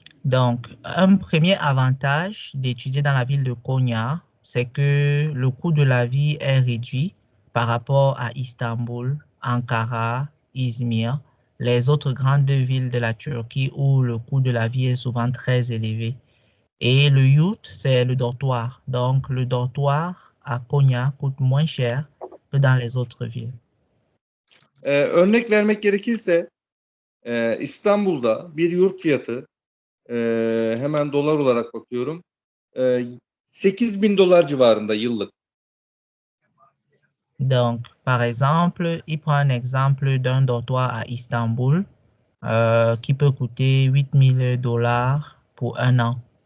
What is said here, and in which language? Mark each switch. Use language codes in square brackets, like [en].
[fr] Donc, un premier avantage d'étudier dans la ville de Konya, c'est que le coût de la vie est réduit par rapport à Istanbul, Ankara, Izmir, les autres grandes villes de la Turquie où le coût de la vie est souvent très élevé. Et le yurt, c'est le dortoir. Donc, le dortoir à Konya coûte moins cher que dans les autres villes. [tr] Örnek vermek gerekirse İstanbul'da bir yurt fiyatı hemen dolar olarak bakıyorum. 8.000 dolar civarında yıllık. [fr] Donc, par exemple, il prend un exemple d'un dortoir à Istanbul qui peut coûter 8 000 dollars pour un an.